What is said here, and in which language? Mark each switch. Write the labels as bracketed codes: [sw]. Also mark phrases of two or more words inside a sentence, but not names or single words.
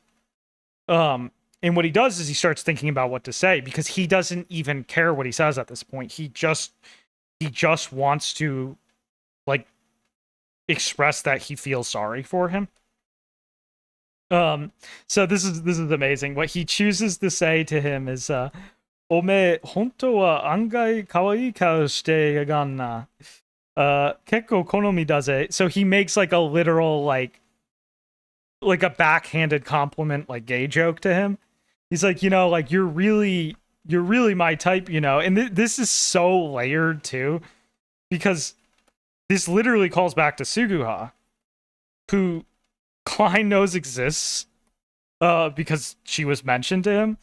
[en] And what he does is he starts thinking about what to say, because he doesn't even care what he says at this point. He just wants to, like, express that he feels sorry for him. So this is amazing. What he chooses to say to him is, [ja] "お前 本当は 案外 可愛い 顔 して が な. 結構 好み だぜ." [en] So he makes like a literal like a backhanded compliment, like gay joke to him. He's like, you know, like you're really my type, you know. And this is so layered too, because this literally calls back to Suguha, who Klein knows exists because she was mentioned to him.